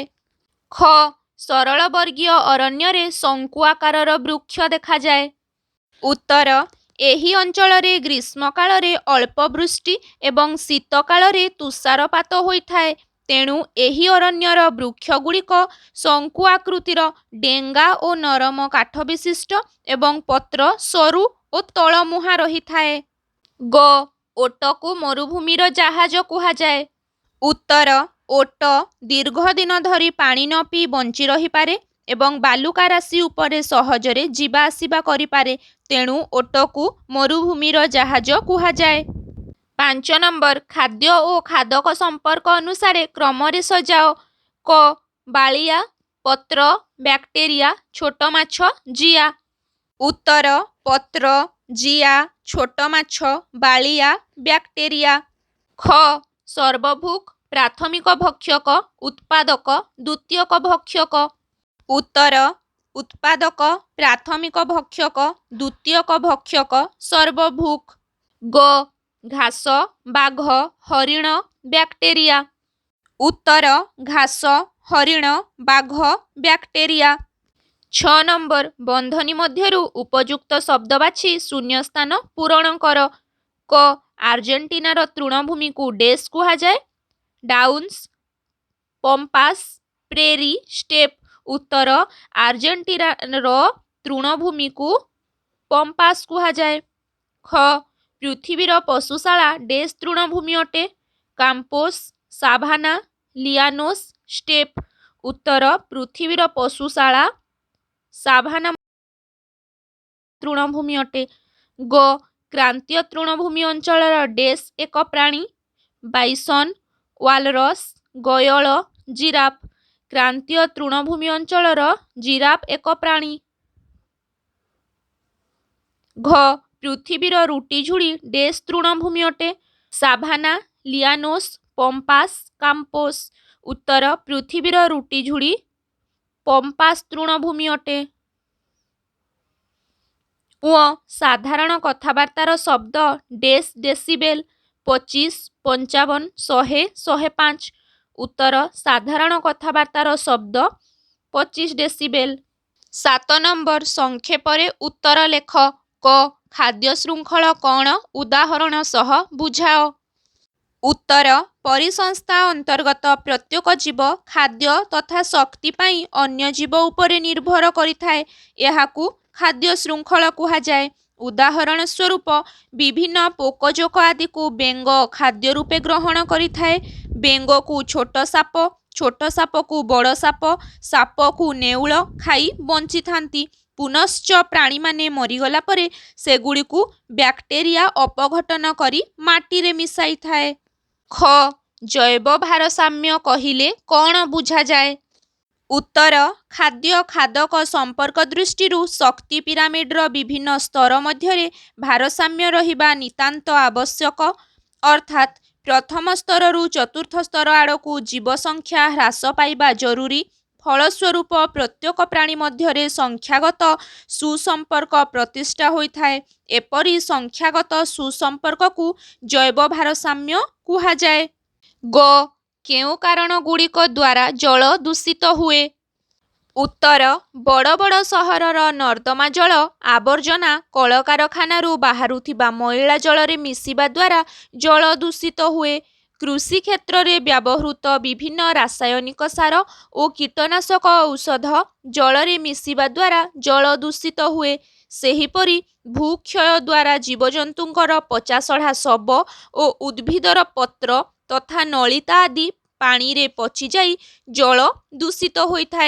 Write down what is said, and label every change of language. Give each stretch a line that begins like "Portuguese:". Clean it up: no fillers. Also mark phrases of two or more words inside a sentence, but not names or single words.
Odia: ଖ ସରଳ ବର୍ଗୀୟ ଅରଣ୍ୟ ରେ ଶଙ୍କୁ ଆକାରର ବୃକ୍ଷ ଦେଖା ଯାଏ। ଉତ୍ତର ଏହି ଅଞ୍ଚଳ ରେ ଗ୍ରୀଷ୍ମ କାଳ ରେ ଅଳ୍ପ ବୃଷ୍ଟି ଏବଂ ଶୀତ କାଳ ରେ ତୁଷାରପାତ ହୋଇ ଥାଏ। ତେଣୁ ଏହି ଅରଣ୍ୟର ବୃକ୍ଷ ଗୁଡ଼ିକ ଶଙ୍କୁ ଆକୃତିର ଡେଙ୍ଗା ଓ ନରମ କାଠ ବିଶିଷ୍ଟ ଏବଂ ପତ୍ର ସରୁ ଓ ତଳମୁହାଁ ରହି ଥାଏ। ଗ ଓଟକୁ ମରୁଭୂମିର ଜାହାଜ କୁହା ଯାଏ। ଉତ୍ତର ଓଟ ଦୀର୍ଘ ଦିନ ଧରି ପାଣି ନ ପି ବଞ୍ଚି ରହି ପାରେ ଏବଂ ବାଲୁକା ରାଶି ଉପରେ ସହଜରେ ଯିବା ଆସିବା କରି ପାରେ। ତେଣୁ ଓଟକୁ ମରୁଭୂମିର ଜାହାଜ କୁହା ଯାଏ। 5 ନମ୍ବର ଖାଦ୍ୟ ଓ ଖାଦକ ସମ୍ପର୍କ ଅନୁସାରେ କ୍ରମ ରେ ସଜାଅ। କ ବାଲିଆ ପତ୍ର ବ୍ୟାକ୍ଟେରିଆ ଛୋଟ ମାଛ ଜିଆ। ଉତ୍ତର ପତ୍ର ଜିଆ ଛୋଟ ମାଛ ବାଲିଆ ବ୍ୟାକ୍ଟେରିଆ। ଖ ସର୍ବଭୁକ ପ୍ରାଥମିକ ଭକ୍ଷକ ଉତ୍ପାଦକ ଦ୍ୱିତୀୟକ ଭକ୍ଷକ। ଉତ୍ତର ଉତ୍ପାଦକ ପ୍ରାଥମିକ ଭକ୍ଷକ ଦ୍ୱିତୀୟକ ଭକ୍ଷକ ସର୍ବଭୁକ। ଗ ଘାସ ବାଘ ହରିଣ ବ୍ୟାକ୍ଟେରିଆ। ଉତ୍ତର ଘାସ ହରିଣ ବାଘ ବ୍ୟାକ୍ଟେରିଆ। 6 ନମ୍ବର ବନ୍ଧନୀ ମଧ୍ୟରୁ ଉପଯୁକ୍ତ ଶବ୍ଦ ବାଛି ଶୂନ୍ୟ ସ୍ଥାନ ପୂରଣ କର। କ ଆର୍ଜେଣ୍ଟିନାର ତୃଣଭୂମି କୁ ଡେସ କୁହା ଯାଏ। ଡାଉନ୍ସ ପମ୍ପାସ ପ୍ରେରୀ ଷ୍ଟେପ। ଉତ୍ତର ଆର୍ଜେଣ୍ଟିନାର ତୃଣଭୂମି କୁ ପମ୍ପାସ କୁହା ଯାଏ। ଖ ପୃଥିବୀର ପଶୁଶାଳା ଡେସ ତୃଣଭୂମି ଅଟେ। କାମ୍ପୋସ ସାଭାନା ଲିଆନୋସ ଷ୍ଟେପ। ଉତ୍ତର ପୃଥିବୀର ପଶୁଶାଳା ସାଭାନା ତୃଣଭୂମି ଅଟେ। ଗ କ୍ରାନ୍ତୀୟ ତୃଣଭୂମି ଅଞ୍ଚଳ ଡେସ ଏକ ପ୍ରାଣୀ। ବାଇସନ ୱାଲରସ ଗୟଲ ଜିରାଫ। କ୍ରାନ୍ତୀୟ ତୃଣଭୂମି ଅଞ୍ଚଳ ଜିରାଫ ଏକ ପ୍ରାଣୀ। ଘ ପୃଥିବୀର ରୁଟିଝୁଡ଼ି ଡେସ ତୃଣଭୂମି ଅଟେ। ସାଭାନା ଲିଆନୋସ ପମ୍ପାସ କାମ୍ପୋସ। ଉତ୍ତର ପୃଥିବୀର ରୁଟିଝୁଡ଼ି ପମ୍ପାସ ତୃଣଭୂମି ଅଟେ। ଙ ସାଧାରଣ କଥାବାର୍ତ୍ତାର ଶବ୍ଦ ଡେସ ଡେସିବେଲ 25 55 100 105। ଉତ୍ତର ସାଧାରଣ କଥାବାର୍ତ୍ତାର ଶବ୍ଦ 25 ଡେସିବେଲ। 7 ନମ୍ବର ସଂକ୍ଷେପରେ ଉତ୍ତର ଲେଖ। କ ଖାଦ୍ୟ ଶୃଙ୍ଖଳ କଣ ଉଦାହରଣ ସହ ବୁଝାଅ। ଉତ୍ତର ପରିସଂସ୍ଥା ଅନ୍ତର୍ଗତ ପ୍ରତ୍ୟେକ ଜୀବ ଖାଦ୍ୟ ତଥା ଶକ୍ତି ପାଇଁ ଅନ୍ୟ ଜୀବ ଉପରେ ନିର୍ଭର କରିଥାଏ। ଏହାକୁ ଖାଦ୍ୟ ଶୃଙ୍ଖଳ କୁହା ଯାଏ। ଉଦାହରଣ ସ୍ୱରୂପ ବିଭିନ୍ନ ପୋକଜୋକ ଆଦି କୁ ବେଙ୍ଗ ଖାଦ୍ୟ ରୂପେ ଗ୍ରହଣ କରିଥାଏ। ବେଙ୍ଗ କୁ ଛୋଟ ସାପ କୁ ବଡ଼ ସାପ କୁ ନେଉଳ ଖାଇ ବଞ୍ଚି ଥାନ୍ତି। ପୁନଶ୍ଚ ପ୍ରାଣୀ ମାନେ ମରିଗଲା ପରେ ସେଗୁଡ଼ିକୁ ବ୍ୟାକ୍ଟେରିଆ ଅପଘଟନ କରି ମାଟି ରେ ମିଶାଇ ଥାଏ। ଖ ଜୈବ ଭାରସାମ୍ୟ କହିଲେ କଣ ବୁଝା ଯାଏ। ଉତ୍ତର ଖାଦ୍ୟ ଖାଦକ ସମ୍ପର୍କ ଦୃଷ୍ଟି ଶକ୍ତି ପିରାମିଡ୍ର ବିଭିନ୍ନ ସ୍ତର ମଧ୍ୟ ଭାରସାମ୍ୟ ରହିବା ନିତାନ୍ତ ଆବଶ୍ୟକ। ଅର୍ଥାତ ପ୍ରଥମ ସ୍ତର ରୁ ଚତୁର୍ଥ ସ୍ତର ଆଡ଼କୁ ଜୀବ ସଂଖ୍ୟା ହ୍ରାସ ପାଇବା ଜରୁରୀ। ଫଳସ୍ୱରୂପ ପ୍ରତ୍ୟେକ ପ୍ରାଣୀ ମଧ୍ୟ ସଂଖ୍ୟାଗତ ସୁସମ୍ପର୍କ ପ୍ରତିଷ୍ଠା ହୋଇଥାଏ। ଏପରି ସଂଖ୍ୟାଗତ ସୁସମ୍ପର୍କ କୁ ଜୈବ ଭାରସାମ୍ୟ କୁହା ଯାଏ। ଗ କେଉଁ କାରଣ ଗୁଡ଼ିକ ଦ୍ୱାରା ଜଳ ଦୂଷିତ ହୁଏ। ଉତ୍ତର ବଡ଼ ବଡ଼ ସହରର ନର୍ଦ୍ଦମା ଜଳ ଆବର୍ଜନା କଳକାରଖାନାରୁ ବାହାରୁଥିବା ମଇଳା ଜଳ ରେ ମିଶିବା ଦ୍ୱାରା ଜଳ ଦୂଷିତ ହୁଏ। କୃଷି କ୍ଷେତ୍ରରେ ବ୍ୟବହୃତ ବିଭିନ୍ନ ରାସାୟନିକ ସାର ଓ କୀଟନାଶକ ଔଷଧ ଜଳରେ ମିଶିବା ଦ୍ୱାରା ଜଳ ଦୂଷିତ ହୁଏ। ସେହିପରି ଭୂକ୍ଷୟ ଦ୍ୱାରା ଜୀବଜନ୍ତୁଙ୍କର ପଚାସଢ଼ା ଶବ ଓ ଉଦ୍ଭିଦର ପତ୍ର ତଥା ନଳିତା ଆଦି ପାଣିରେ ପଚିଯାଇ ଜଳ ଦୂଷିତ ହୋଇଥାଏ।